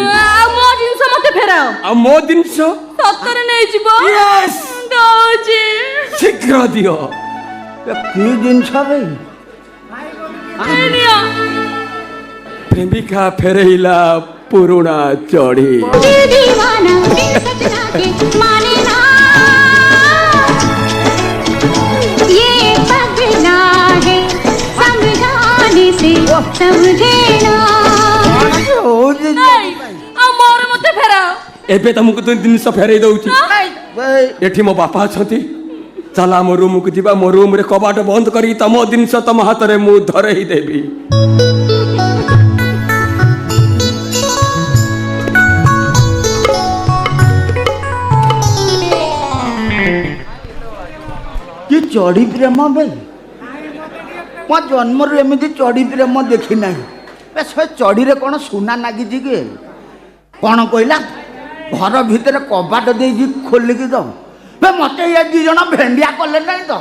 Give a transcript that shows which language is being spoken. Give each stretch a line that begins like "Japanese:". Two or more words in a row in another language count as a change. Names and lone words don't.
Odia: ଆଉ ମୋ ଜିନିଷ ମତେ ଫେରାଅ ଆଉ ମୋ ଜିନିଷ ସତରେ ନେଇଯିବ Yes! ଦଉଛି ଶୀଘ୍ର ଦିଅ କି ଜିନିଷ ବେ ଏ ନିଅ ପ୍ରେମିକା ଫେରେଇଲା ପୁରୁଣା ଚଢ଼ି
Hindi: दिल दीवाना बिन सजना के माने ना ये पगला है समझाने से समझे ना
Odia: ହଉଛି ଏଇ, ଆଉ ମୋର ମତେ ଫେରାଅ ଏବେ ତମକୁ ତୁ ଜିନିଷ ଫେରେଇ ଦଉଛି ବେ ଏଠି ମୋ ବାପା ଅଛନ୍ତି ଚାଲ ଆମ ରୁମକୁ ଯିବା ମୋ ରୁମରେ କବାଟ ବନ୍ଦ କରିକି ତମ ଜିନିଷ ତମ ହାତରେ ମୁଁ ଧରେଇ ଦେବି କି ଚଢି ପ୍ରେମ ବେ ମୋ ଜନ୍ମରୁ ଏମିତି ଚଢି ପ୍ରେମ ଦେଖି ନାହିଁ ବେ ସେ ଚଢିରେ କ'ଣ ସୁନା ନାଗିଛି କି କ'ଣ କହିଲା ଘର ଭିତରେ କବାଟ ଦେଇଛି ଖୋଲିକି ତ ବେ ମତେ ଏ 2 ଜଣ ଭେଣ୍ଡିଆ କଲେ ନାହିଁ ତ